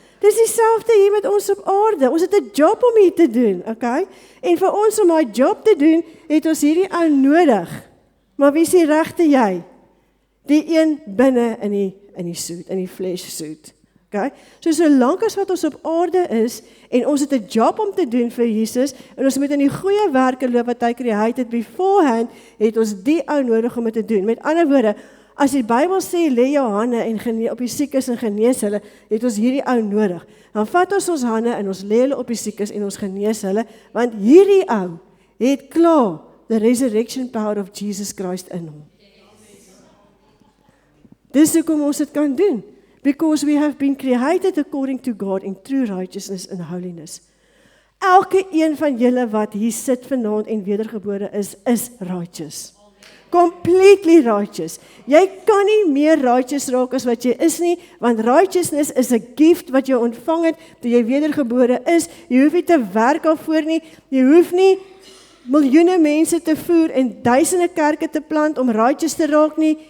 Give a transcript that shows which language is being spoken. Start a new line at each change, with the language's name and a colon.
Afrikaans: Dis dieselfde hier met ons op aarde. Ons het 'n job om hier te doen, okay? En vir ons om daai job te doen, het ons hierdie ou nodig. Maar wie is die regte jy? Die een binne in die suit, in die flesh suit. Okay? So solank as wat ons op aarde is en ons het 'n job om te doen vir Jesus en ons moet in die goeie werke loop wat hy create het beforehand, het ons die ou nodig om dit te doen. Met ander woorde, as die Bybel sê lê jou hande en op die siekes en genees hulle, het ons hierdie ou nodig. Dan vat ons hande en ons lê hulle op die siekes en ons genees hulle, want hierdie ou het klaar
English: the resurrection power of Jesus Christ
Afrikaans: in hom. Dis hoekom ons dit kan doen.
English: Because we have been created according to God in true righteousness and holiness.
Afrikaans: Elke een van julle wat hier sit vanaand en wedergebore is righteous.
English: Completely righteous.
Afrikaans: Jy kan nie meer righteous raak as wat jy is nie, want righteousness is 'n gift wat jy ontvang het toe jy wedergebore is. Jy hoef nie te werk daarvoor nie. Jy hoef nie miljoene mense te voer en duisende kerke te plant om righteous te raak nie.